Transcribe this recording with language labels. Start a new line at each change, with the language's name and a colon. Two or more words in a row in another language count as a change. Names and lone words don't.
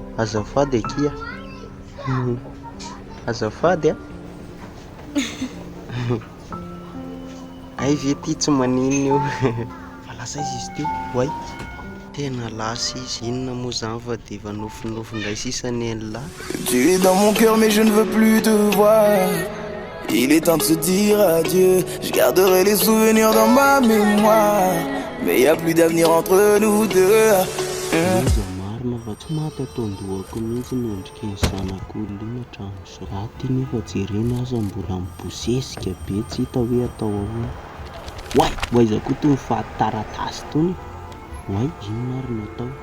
Malagasy: Azafady akia. Hmm. Azafady a. Ay, ve ty tsy maninona io? Fa lasa izy, izy ty. Oay. Tena lasa izy. Inona moa zany fa dia efa nofinofy indray sisa ny lahy.
French: Tu es dans mon cœur, mais je ne veux plus te voir. Il est temps de se dire adieu. Je garderai les souvenirs dans ma mémoire. Mais y a plus d'avenir entre nous deux.
Malagasy: Izy marina fa tsy maty atao andohako mihitsy ny endriky ny zanak'olona iny hatramin'izao. Raha ty nefa jerena aza mbola mibosesika be, tsy hita hoe atao ahoana. Oay, oay, iza koa tony faty taratasy tony. Oay, inona ary no atao?